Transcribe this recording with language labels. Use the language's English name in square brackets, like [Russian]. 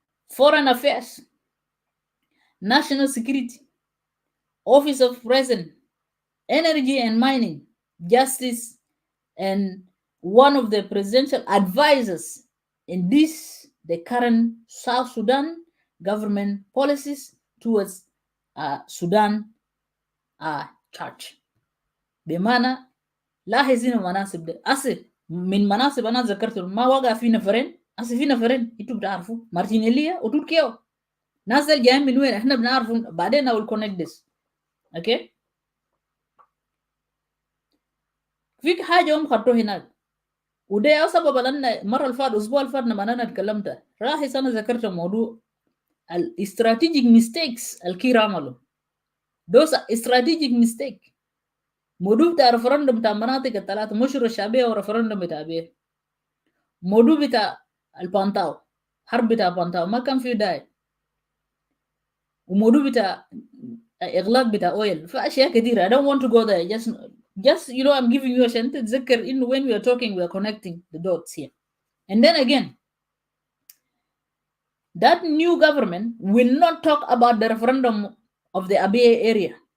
[English] Foreign Affairs, National Security, Office of President, Energy and Mining, Justice, and one of the presidential advisors in the current South Sudan government policies towards Sudan church. [Arabic] بمعنى لاحظ هنا مناصب ده أصل من مناصب أنا ذكرت ما وقع في نفرين أصل في نفرين أنتوا بتعرفوا مارتينيليا وتوت كيو ناس جايين من وين احنا بنعرفوا بعدين [English] I will connect this. [Arabic] اوكي في حاجه هم خطوه هناك وده سبب لان مره الفات الاسبوع الفات لما انا اتكلمت راح انا ذكرت موضوع الاستراتيجيك ميستيكس الكير عملوا دوس استراتيجيك ميستيك موضوع بتاع رفرندم بتاع المناطق الثلاثه مشروع الشعبيه ورفرندم بتاع بيه موضوع بتاع البانتاو حرب بتاع بانتاو ما كان فيه داعي وموضوع بتاع اغلاق بتاع اويل فاشياء كثيره [English] I don't want to go there just I'm giving you [Arabic] عشان تتذكر انه [English] when we are talking we are connecting the dots here. And then again, that new government will not talk about the referendum of the Abyei area.